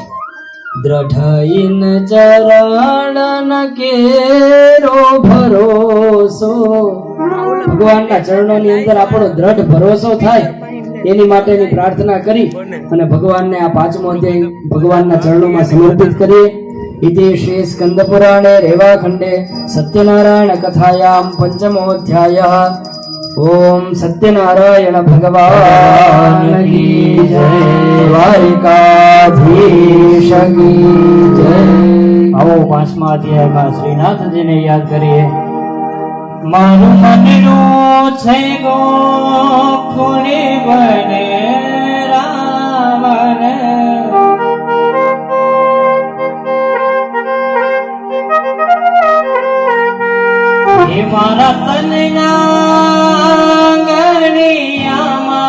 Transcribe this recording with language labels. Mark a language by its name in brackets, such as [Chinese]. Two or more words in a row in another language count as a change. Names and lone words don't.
[Gujarati] દ્રઢઈન ચરણ કેરો ભરોસો. ભગવાનના ચરણોની અંદર આપણો દ્રઢ ભરોસો થાય એની માટેની પ્રાર્થના કરી અને ભગવાનને આ 5મો અધ્યાય ભગવાનના ચરણોમાં સમર્પિત કરીએ. [Sanskrit] इति श्री स्कंद पुराणे रेवाखंडे सत्यनारायण कथायां 5मो अध्यायः. [Hindi] ओम सत्यनारायण भगवान की जय, द्वारिकाधीश की जय. [Gujarati] आओ 5મા અધ્યાયમાં શ્રીનાથજીને યાદ કરીએ. મારું મનનું છે ગોખુણી બને રામને, મારા તનના ગણિયામાં